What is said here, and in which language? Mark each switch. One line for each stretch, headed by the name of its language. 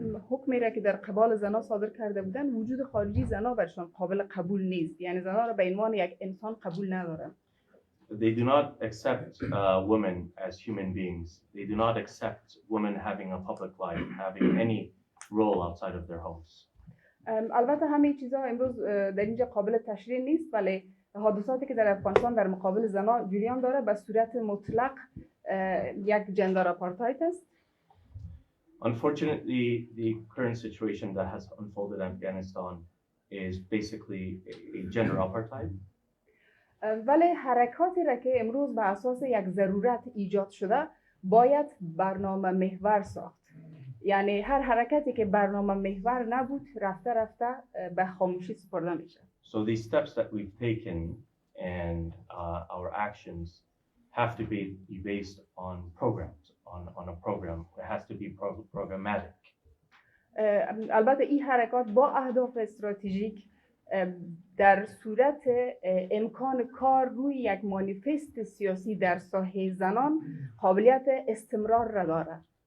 Persian: حکمی را که در قبال زنان صادر کرده بودن وجود خارجی زنان برشان قابل قبول نیست، یعنی زنان را به عنوان یک انسان قبول ندارن.
English: They do not accept women as human beings. They do not accept women having a public life, having any role outside of their homes.
Persian: البته همه چیزها امروز در اینجا قابل تشریح نیست، ولی حادثاتی که در افغانستان در مقابل زنان جریان داره به صورت مطلق یک جندر آپارتاید است.
English: Unfortunately, the current situation that has unfolded in Afghanistan is basically a gender apartheid.
Persian: ولی حرکاتی را که امروز به اساس یک ضرورت ایجاد شده باید برنامه محور ساخت. یعنی هر حرکتی که برنامه محور نبود رفته رفته به خاموشی سپرده میشه.
English: So these steps that we've taken and our actions have to be based on programs, on a program. It has to be programmatic.
Persian: البته این حرکات با اهداف استراتژیک در صورت امکان کار روی یک مانیفست سیاسی در ساحه زنان قابلیت استمرار را دارد.